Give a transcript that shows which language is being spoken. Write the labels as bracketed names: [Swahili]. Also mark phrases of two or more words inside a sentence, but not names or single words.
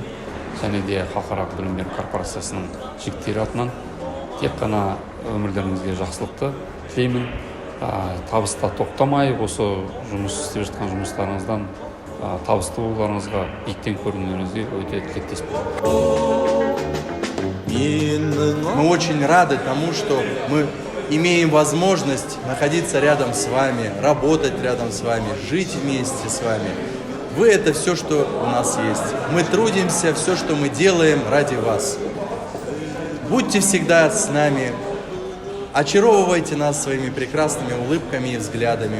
[Kazakh] Және де халықаралық білім беру корпорациясының жігіттері атынан тек қана өмірлеріңізге жақсылықты тілеймін. Табыста тоқтамай, осы жұмыс істеп жатқан жұмыстарыңыздан табысты болуларыңызға, биіктен көрінулеріңізге өте тілектеспін. [Russian] Мы очень рады тому, что мы имеем возможность находиться рядом с вами, работать рядом с вами, жить вместе с вами. Вы — это все, что у нас есть. Мы трудимся, все, что мы делаем, ради вас. Будьте всегда с нами, очаровывайте нас своими прекрасными улыбками и взглядами.